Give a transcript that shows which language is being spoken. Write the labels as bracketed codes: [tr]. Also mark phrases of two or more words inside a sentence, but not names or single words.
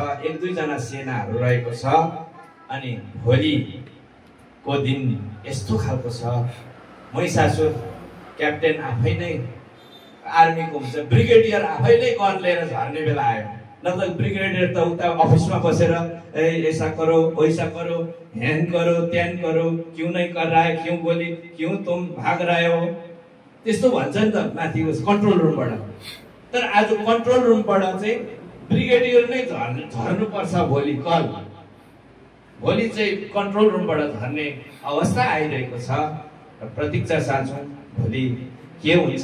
[ne] 1-2 जना सेनाहरू रहेको छ। अनि भोलिको दिन यस्तो खालको छ, महिषासुर क्याप्टेन आफै नै आर्मीको हुन्छ, ब्रिगेडियर आफै नै गन लिएर झर्ने बेला आयो। नत्र ब्रिगेडियर त उता अफिसमा बसेर [hi] ऐसा करो वैसा करो [ne] ह्यान करो त्यान करो, [hi] क्यों नहीं कर रहा है, क्यों गोली, क्यों तुम भाग रहे हो, [ne] त्यस्तो भन्छ नि त माथि कन्ट्रोल रुमबाट। तर आज कन्ट्रोल रुमबाट चाहिँ ब्रिगेडियर नै झर्नुपर्छ भोलि कल। भोलि चाहिँ कन्ट्रोल रुमबाट झर्ने अवस्था आइरहेको छ। र प्रतीक्षा साँच्छौँ भोलि के हुन्छ।